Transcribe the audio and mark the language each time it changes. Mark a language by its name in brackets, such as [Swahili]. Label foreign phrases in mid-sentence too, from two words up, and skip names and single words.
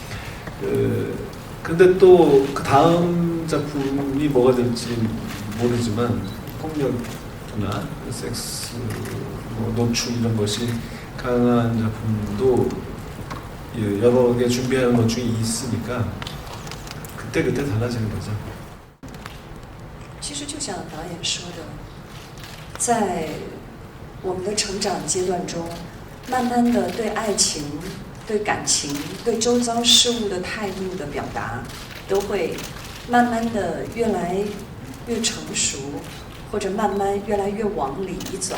[Korean] 근데 또 그 다음 작품이 뭐가 될지 모르지만 폭력이나 섹스, 노출 이런 것이 강한 작품도 여러 개 준비하는 것 중에 있으니까 그때 달라지는 거죠. [Chinese] 其实就像导演说的，在我们的成长阶段中，慢慢的对爱情、对感情、对周遭事物的态度的表达，都会慢慢的越来越成熟，或者慢慢越来越往里走。